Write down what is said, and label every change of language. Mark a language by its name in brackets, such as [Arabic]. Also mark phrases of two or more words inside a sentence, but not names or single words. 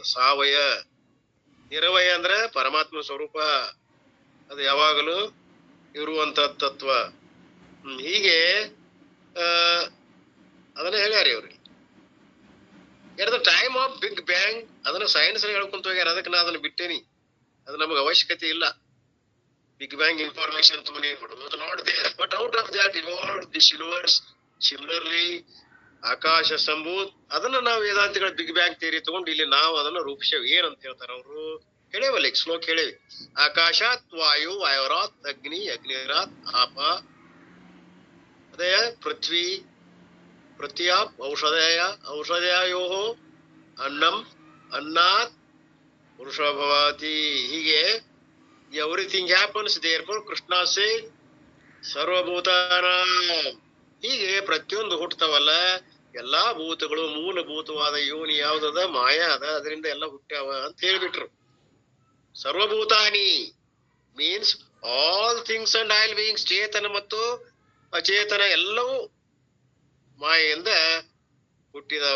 [Kannada] ಸಾವಯ ನಿರ್ವಯ ಅಂದ್ರೆ ಪರಮಾತ್ಮ ಸ್ವರೂಪ, ಅದು ಯಾವಾಗಲೂ ಇರುವಂತ ತತ್ವ. ಹೀಗೆ ಅದನ್ನ ಹೇಳ್ಯಾರಿ ಅವ್ರಿಗೆ. [English] at the time of big bang [Kannada] ಅದನ್ನ ಸೈನ್ಸ್ ಹೇಳ್ಕೊಂತ ಹೋಗ್ಯಾರ, ಅದಕ್ಕೆ ನಾ ಅದನ್ನ ಬಿಟ್ಟೇನಿ. ಅದು ನಮಗೆ ಅವಶ್ಯಕತೆ ಇಲ್ಲ. [English] big bang information not there, but out of that evolved this universe. [Kannada] ಸಿಮಿಲರ್ಲಿ [Sanskrit] ಆಕಾಶ ಸಂಭೂತ್, [Kannada] ಅದನ್ನ ನಾವು ವೇದಾಂತಿಗಳ [English] big bang theory [Kannada] ತಗೊಂಡು ಇಲ್ಲಿ ನಾವು ಅದನ್ನ ರೂಪಿಸೇವ್. ಏನಂತ ಹೇಳ್ತಾರ ಅವರು ಹೇಳೇವಲ್ಲ, ಈಗ ಶ್ಲೋಕ ಹೇಳೇವಿ. [Sanskrit] ಆಕಾಶಾತ್ ವಾಯು, ವಾಯುರಾತ್ ಅಗ್ನಿ, ಅಗ್ನಿರಾತ್ ಆಪ, ಅದೇ ಪೃಥ್ವಿ, ಪೃಥ್ವ್ಯಾಪ್ ಔಷಧಯ, ಔಷಧಯೋ ಅನ್ನಂ, ಅನ್ನಾತ್ ಪುರುಷ ಭವತಿ. [English] ಹೀಗೆ everything happens therefore Krishna says ಸರ್ವಭೂತಾನ. [Kannada] ಹೀಗೆ ಪ್ರತಿಯೊಂದು ಹುಟ್ಟತಾವಲ್ಲ, ಎಲ್ಲಾ ಭೂತಗಳು ಮೂಲಭೂತವಾದ ಯೋನಿ ಯಾವ್ದದ, ಮಾಯಾ ಅದ, ಅದರಿಂದ ಎಲ್ಲ ಹುಟ್ಟ್ಯಾವ ಅಂತ ಹೇಳ್ಬಿಟ್ರು. [English] ಸರ್ವಭೂತಾನಿ means all things and all beings, [Kannada] ಚೇತನ ಮತ್ತು ಅಚೇತನ ಎಲ್ಲವೂ ಮಾಯೆಯಿಂದ ಹುಟ್ಟಿದವ.